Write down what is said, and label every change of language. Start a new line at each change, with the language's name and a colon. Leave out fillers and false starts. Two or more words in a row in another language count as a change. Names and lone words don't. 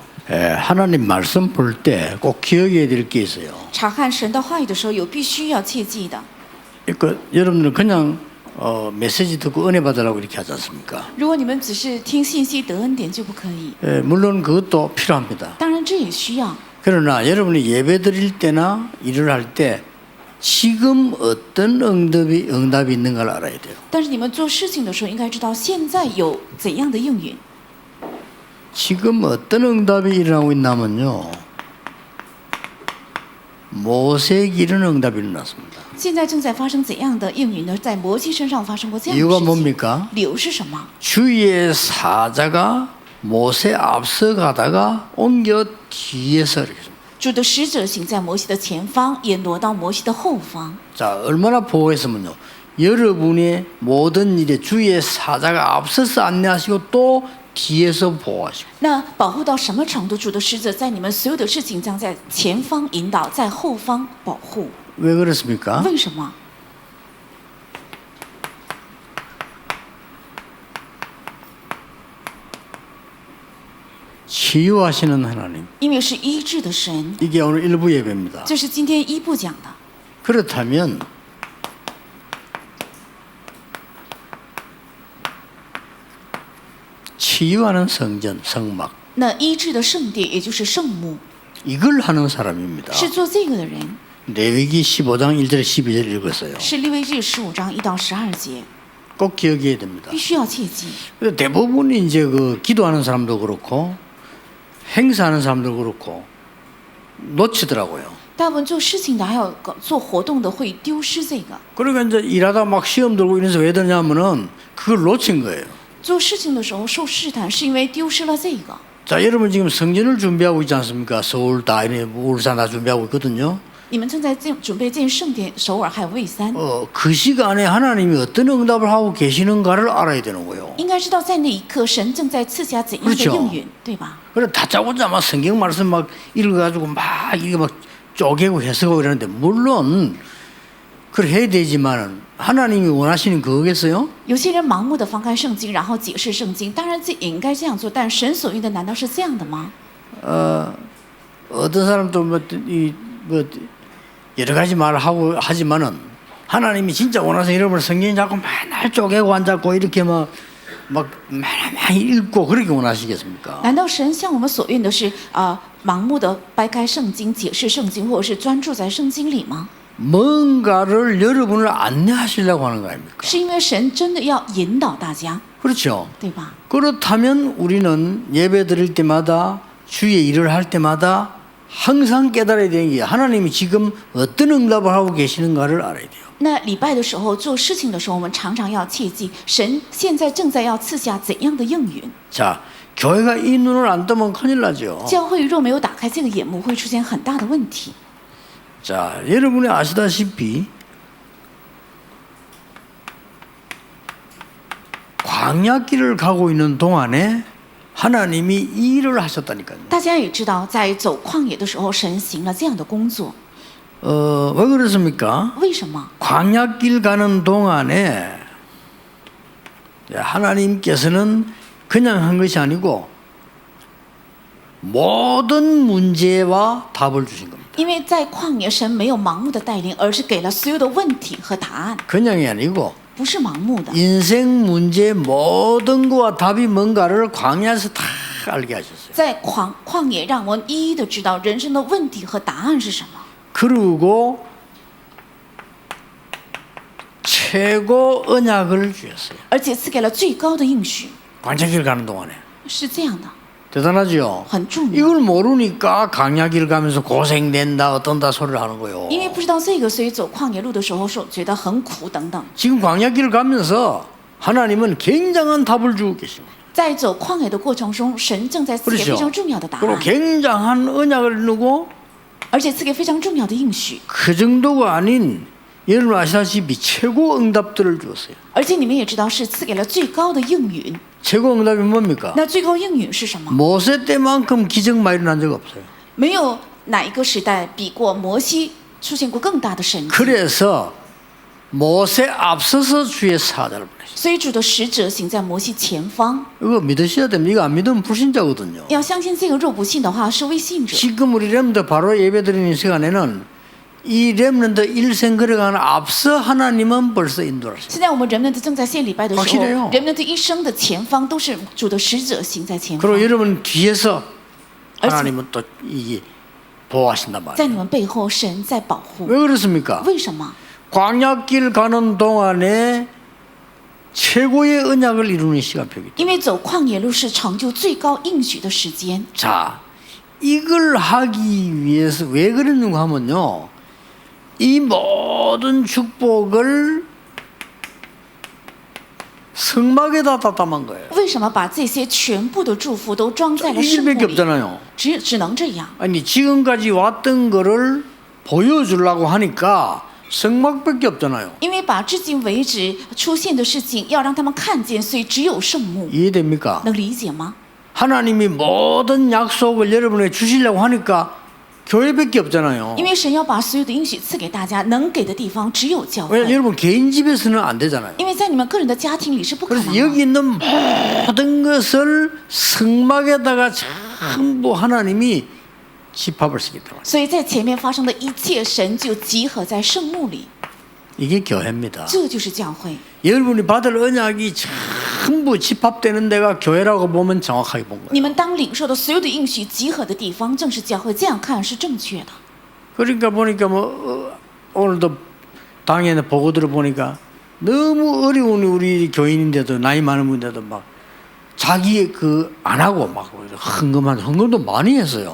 Korean: 하나님 말씀 볼 때 꼭 기억해야 될 게 있어요.
Chinese: 查看神的话语的时候，有必须要切记的。
Korean: 그러니까 여러분들 그냥 메시지 듣고 은혜 받으라고 이렇게 하지 않습니까?
Chinese: 如果你们只是听信息得恩典就不可以，
Korean: 물론 그것도 필요합니다.
Chinese: 当然这也需要。
Korean: 그러나 여러분이 예배 드릴 때나 일을 할 때 지금 어떤 응답이 있는가를 알아야 돼요.
Chinese: 但是你们做事情的时候，应该知道现在有怎样的应允。
Korean: 지금 어떤 응답이 일어나고 있냐면요. 모세에게 이런 응답이 일어났습니다.
Chinese: 现在正在发生怎样的应允呢？在摩西身上发生过这样的
Korean: 이유가
Chinese: 事情。
Korean: 뭡니까?
Chinese: 理由是什么？
Korean: 주의 사자가 모세 앞서 가다가 옮겨 뒤에서 이렇게.
Chinese: 主的使者行在摩西的前方，也挪到摩西的后方。
Korean: 자, 얼마나 보호했으면요. 여러분의 모든 일에 주의 사자가 앞서서 안내하시고 또 뒤에서 보호하시고.
Chinese: 那保护到什么程度？主的使者在你们所有的事情将在前方引导，在后方保护。
Korean: 왜 그렇습니까?
Chinese: 为什么？
Korean: 치유하시는 하나님.
Chinese: 因为是医治的神，
Korean: 이게 오늘 일부 예배입니다.
Chinese: 这是今天一部讲的。
Korean: 그렇다면 치유하는 성전, 성막
Chinese: 那医治的圣殿，也就是圣幕，
Korean: 이걸 하는 사람입니다.
Chinese: 是做这个的人。
Korean: 레위기 15장 1절 12절 읽었어요.
Chinese: 是利未日15章1到12节，
Korean: 꼭 기억해야 됩니다.
Chinese: 必须要切记。
Korean: 근데 대부분 이제 그 기도하는 사람도 그렇고 행사하는 사람도 그렇고 놓치더라고요.
Chinese: 大部分做事情的，还有做活动的，会丢失这个。
Korean: 그러니까 이제 일하다 막 시험 들고 이래서 왜 되냐면은 그걸 놓친 거예요.
Chinese: 做事情的时候受试探，是因为丢失了这个。
Korean: 자, 여러분 지금 성전을 준비하고 있지 않습니까? 서울 다, 울산 다 준비하고 있거든요.
Chinese: 你们正在准备建圣殿，首尔还有蔚山。
Korean: 그 시간에 하나님이 어떤 응답을 하고 계시는가를 알아야 되는 거예요.
Chinese: 应该知道在那一刻，神正在赐下怎样的应允，对吧？
Korean: 그래 다짜고짜 막 성경 말씀 막 읽어가지고 막 이게 막 쪼개고 해석하고 이러는데 물론 그걸 해야 되지만은 하나님이 원하시는 그거겠어요?
Chinese: 有些人盲目的翻开圣经，然后解释圣经，当然这也应该这样做，但神所愿的难道是这样的吗？
Korean: 어떤 사람도 뭐 여러 가지 말을 하고 하지만은 하나님이 진짜 원하시는 여러분 성경 자꾸 맨날 쪼개고 앉았고 이렇게 막 많이 읽고 그렇게 원하시겠습니까?
Chinese: 难道神向我们所愿的是盲目的掰开圣经、解释圣经，或者是专注在圣经里吗？
Korean: 뭔가를 여러분을 안내하시려고 하는 거 아닙니까?
Chinese: 是因为神真的要引导大家，
Korean: 그렇죠.
Chinese: 对吧？
Korean: 그렇다면 우리는 예배 드릴 때마다 주의 일을 할 때마다 항상 깨달아야 되는 게 하나님이 지금 어떤 응답을 하고 계시는가를 알아야 돼요.
Chinese: 那礼拜的时候做事情的时候，我们常常要切记，神现在正在要赐下怎样的应允。
Korean: 자, 교회가 이 눈을 안 뜨면 큰일 나죠.
Chinese: 教会若没有打开这个眼目，会出现很大的问题。
Korean: 자, 여러분이 아시다시피 광야길을 가고 있는 동안에 하나님이 이 일을 하셨다니까요.
Chinese: 大家也知道，在走旷野的时候，神行了这样的工作。
Korean: 왜 그렇습니까?
Chinese: 为什么？
Korean: 광야길 가는 동안에 하나님께서는 그냥 한 것이 아니고 모든 문제와 답을 주신 겁니다.
Chinese: 因为在旷野，神没有盲目的带领，而是给了所有的问题和答案，
Korean: 그냥이 아니고
Chinese: 不是盲目的。
Korean: 인생 문제 모든 거와 답이 뭔가를 광야에서 다 알게 하셨어요.
Chinese: 在旷野，让我们一一的知道人生的问题和答案是什么。
Korean: 그리고 최고 언약을 주셨어요.
Chinese: 而且赐给了最高的应许，
Korean: 광야길 가는 동안에.
Chinese: 是这样的，
Korean: 대단하죠?
Chinese: 很重要。
Korean: 이걸 모르니까 광야길 가면서 고생된다 어떤다 소리를 하는 거예요.
Chinese: 因为不知道这个，所以走旷野路的时候说觉得很苦等等。
Korean: 지금 광야길을 가면서 하나님은 굉장한 답을 주고 계십니다.
Chinese: 在走旷野的过程中，神正在赐给非常重要的答
Korean: 그리고
Chinese: 案，
Korean: 굉장한 언약을 누고
Chinese: 而且赐给非常重要的应许。
Korean: 그 정도가 아닌 여러분 아시다시피 최고 응답들을 주었어요.
Chinese: 而且你们也知道，是赐给了最高的应允。
Korean: 최고 응답이 뭡니까?
Chinese: 那最高应允是什么？
Korean: 모세 때만큼 기적 많이 일어난 적 없어요.
Chinese: 没有哪一个时代比过摩西出现过更大的神迹。
Korean: 그래서 못에 앞서서 주의 사자를 보내셨어요.
Chinese: 所以主的使者行在摩西前方。
Korean: 이거 믿으셔야 됩니다. 이거 안 믿으면 불신자거든요.
Chinese: 要相信这个，若不信的话是未信者。
Korean: 지금 우리 렘드 바로 예배드리는 시간에는 이 렘런드 일생 걸어가는 앞서 하나님은 벌써 인도하셨어요.
Chinese: 现在我们人们正在献礼拜的时
Korean: 확실해요
Chinese: 候，人们的一生的前方都是主的使者行在前
Korean: 그리고
Chinese: 方，
Korean: 여러분 뒤에서 하나님은 또 이게 보호하신단
Chinese: 在
Korean: 말이에요.
Chinese: 你们背后神在保护。
Korean: 왜 그렇습니까?
Chinese: 为什么？
Korean: 광야길 가는 동안에 최고의 언약을 이루는 시간표이기 때문에.
Chinese: 因为走旷野路是成就最高应许的时间。
Korean: 자, 이걸 하기 위해서 왜 그랬는가 하면요. 이 모든 축복을 성막에다 다 담은 거예요.
Chinese: 为什么把这些全部的祝福都装在了
Korean: 이
Chinese: 圣幕
Korean: 일밖에
Chinese: 里？
Korean: 없잖아요.
Chinese: 只能这样。
Korean: 아니 지금까지 왔던 거를 보여주려고 하니까 성막밖에 없잖아요.
Chinese: 因为把至今为止出现的事情要让他们看见，所以只有圣幕。
Korean: 이해됩니까?
Chinese: 能理解吗？
Korean: 하나님이 모든 약속을 여러분에게 주시려고 하니까 교회밖에 없잖아요.
Chinese: 因为神要把所有的应许赐给大家，能给的地方只有教
Korean: 왜
Chinese: 会。
Korean: 여러분 개인 집에서는 안 되잖아요.
Chinese: 因为在你们个人的家庭里是不可
Korean: 그래서
Chinese: 能的。
Korean: 여기 있는 모든 것을 성막에다가 전부 하나님이 집합을 시켰다.
Chinese: 所以在前面发生的一切，神就集合在圣幕里，
Korean: 이게 교회입니다.
Chinese: 这就是教会。
Korean: 여러분이 받을 언약이 전부 집합되는 데가 교회라고 보면 정확하게 본 거예요.
Chinese: 你们当领受的所有的应许集合的地方，正是教会。这样看是正确的。
Korean: 그러니까 보니까 오늘도 당연히 보고들을 보니까 너무 어려운 우리 교인인데도 나이 많은 분인데도 막 자기 그 안 하고 막 헌금도 많이 했어요.